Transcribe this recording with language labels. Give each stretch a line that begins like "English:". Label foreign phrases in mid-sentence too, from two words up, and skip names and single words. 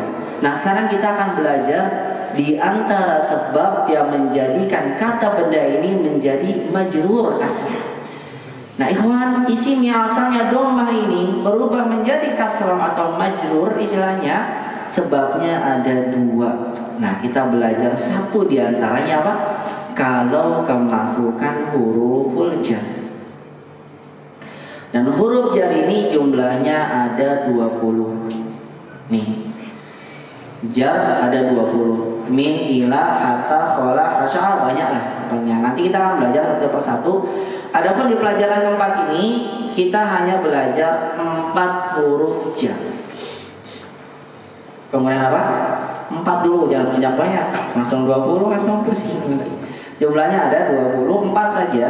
Indonesian: Nah, sekarang kita akan belajar di antara sebab yang menjadikan kata benda ini menjadi majrur kasrah. Nah, ikhwan, isim yang asalnya dhammah ini berubah menjadi kasrah atau majrur istilahnya, sebabnya ada dua. Nah, kita belajar satu di antaranya apa? Kalau kemasukan
Arabic: huruful jar.
Indonesian: Dan huruf jar ini jumlahnya ada 20. Nih, jar ada 20.
Arabic: Min, ila, hatta, khola, hasya'al,
Indonesian: banyak lah. Nanti kita akan belajar satu persatu. Adapun di pelajaran keempat ini kita hanya belajar 4 huruf jar. Kemudian apa? 4 dulu, jangan banyak-banyak. Langsung 20 atau pusing. Jumlahnya ada 24 saja.